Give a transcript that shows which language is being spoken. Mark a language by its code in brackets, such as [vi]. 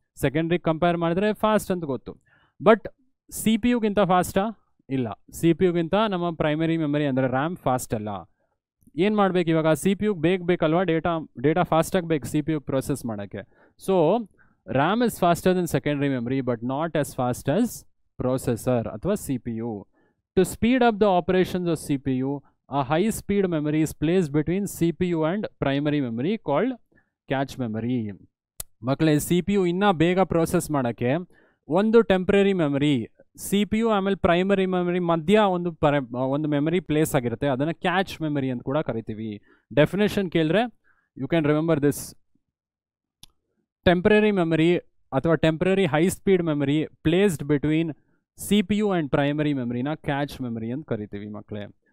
[kn] Secondary compare ಮಾಡಿದ್ರೆ fast ಅಂತ ಗೊತ್ತು. ಬಟ್ CPU ಗಿಂತ ಫಾಸ್ಟಾ? ಇಲ್ಲ. CPU ಗಿಂತ ನಮ್ಮ ಪ್ರೈಮರಿ ಮೆಮರಿ ಅಂದರೆ ರ್ಯಾಮ್ ಫಾಸ್ಟ್ ಅಲ್ಲ. ಏನು ಮಾಡಬೇಕು ಇವಾಗ? CPU ಬೇಕಲ್ವಾ, ಡೇಟಾ ಫಾಸ್ಟಾಗಿ ಬೇಕು CPU ಪ್ರೊಸೆಸ್ ಮಾಡೋಕ್ಕೆ. [en] so RAM is faster than secondary memory but not as fast as processor [kn] ಅಥವಾ [en] CPU. To speed up the operations of CPU, a high-speed memory is placed between CPU and primary memory called cache memory. [kn] ಮಕ್ಕಳೇ, CPU ಇನ್ನೂ ಬೇಗ process ಮಾಡೋಕ್ಕೆ ಒಂದು temporary memory C P U ಆಮೇಲೆ primary memory ಮಧ್ಯ ಒಂದು memory place ಆಗಿರುತ್ತೆ, ಅದನ್ನು ಕ್ಯಾಚ್ ಮೆಮರಿ ಅಂತ ಕೂಡ ಕರಿತೀವಿ. ಡೆಫಿನೇಷನ್ ಕೇಳಿದ್ರೆ [en] You can remember this. [kn] Temporary memory ಅಥವಾ temporary high speed memory [en] placed between [kn] C P U and primary ಮೆಮರಿನ catch memory ಅಂತ ಕರಿತೀವಿ ಮಕ್ಕಳೇ.